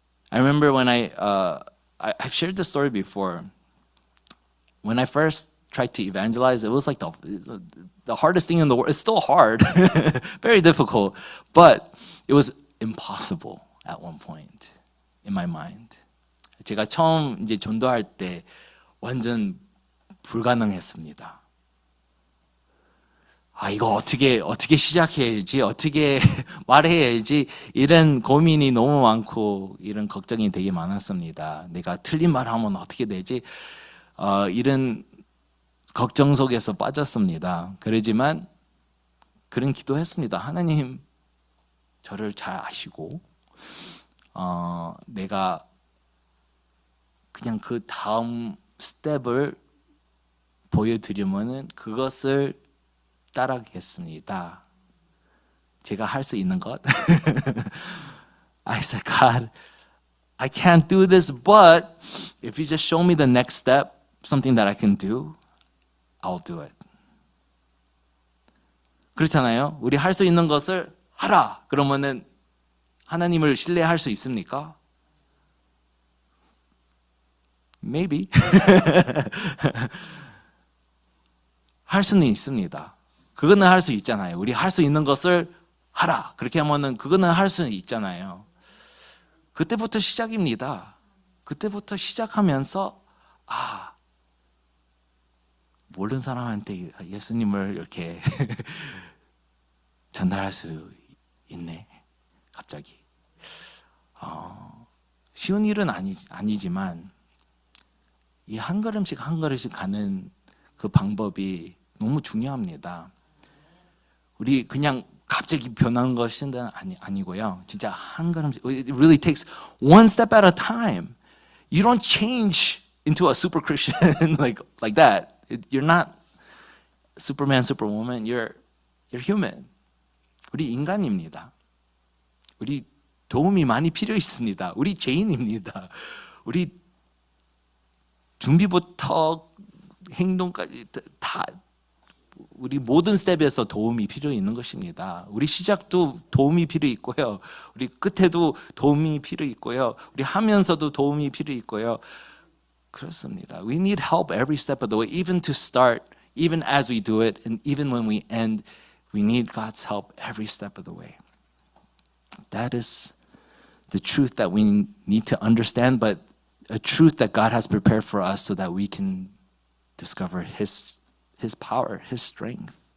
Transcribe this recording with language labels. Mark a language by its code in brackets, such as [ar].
[en] I remember when I've shared this story before. When I first tried to evangelize, it was like the hardest thing in the world. It's still hard, very difficult, but it was impossible at one point in my mind. [ko] 제가 처음 이제 전도할 때 완전 불가능했습니다. 이거 어떻게 시작해야지, 어떻게 말해야지, 이런 고민이 너무 많고, 이런 걱정이 되게 많았습니다. 내가 틀린 말 하면 어떻게 되지? 이런 걱정 속에서 빠졌습니다. 그러지만, 그런 기도했습니다. 하나님, 저를 잘 아시고, 내가 그냥 그 다음 스텝을 보여드리면은 그것을 따라가겠습니다. 제가 할 수 있는 것. [en] I said, God, I can't do this, but if you just show me the next step, something that I can do, I'll do it. [ko] 그렇잖아요. 우리 할 수 있는 것을 하라. 그러면은 하나님을 신뢰할 수 있습니까? [en] Maybe. [ko] 할 수는 있습니다. 그거는 할 수 있잖아요. 우리 할 수 있는 것을 하라. 그렇게 하면은 그거는 할 수는 있잖아요. 그때부터 시작입니다. 그때부터 시작하면서 모르는 사람한테 예수님을 이렇게 전달할 수 있네. 갑자기. 쉬운 일은 아니지만 이 한 걸음씩 한 걸음씩 가는 그 방법이 너무 중요합니다. 우리 그냥 갑자기 변하는 것은 아니고요. 진짜 한 걸음씩. [en] It really takes one step at a time. You don't change into a super Christian like that. You're not Superman, Superwoman. You're human. [ko] 우리 인간입니다. 우리 도움이 많이 필요 있습니다. 우리 죄인입니다. 우리 준비부터 행동까지 다 우리 모든 스텝에서 도움이 필요 있는 것입니다. 우리 시작도 도움이 필요 있고요. 우리 끝에도 도움이 필요 있고요. 우리 하면서도 도움이 필요 있고요. 그렇습니다. [en] We need help every step of the way, even to start, even as we do it, and even when we end, we need God's help every step of the way. That is the truth that we need to understand, but a truth that God has prepared for us so that we can discover His power, His strength.